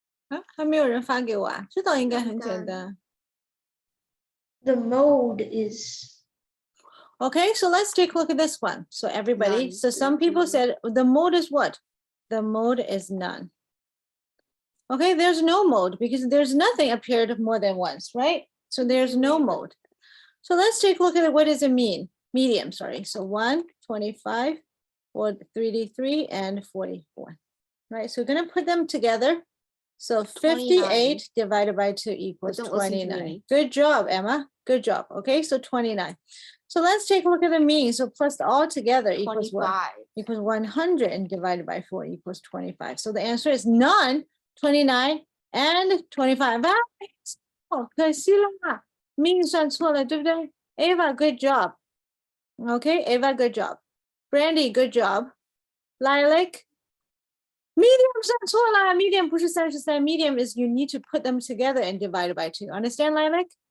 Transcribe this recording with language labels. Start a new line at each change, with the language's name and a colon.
Chinese: Ah, 还没有人发给我啊，这道应该很简单。
English: The mode is Okay, so let's take a look at this one. So everybody, None. so some people said the mode is what? The mode is none. Okay, there's no mode because there's nothing appeared more than once, right? So there's no mode. So let's take a look at what does it mean? Medium, sorry. So 1, 25, 33, and 44. Right, so we're gonna put them together. So 58 divided by 2 equals don't listen to 29. me. Good job, Emma. Good job. Okay, so 29. So let's take a look at the mean. So plus all together equals what? 25. Equals 100 and divided by 4 equals 25. So the answer is none, 29 and 25.
Chinese: 啊，可惜了，命算错了，对不对？
English: Ava, good job. Okay, Ava, good job. Brandy, good job. Lilac, medium
Chinese: 算错了
English: medium
Chinese: 不是33
English: medium is you need to put them together and divide it by 2 understand Lilac?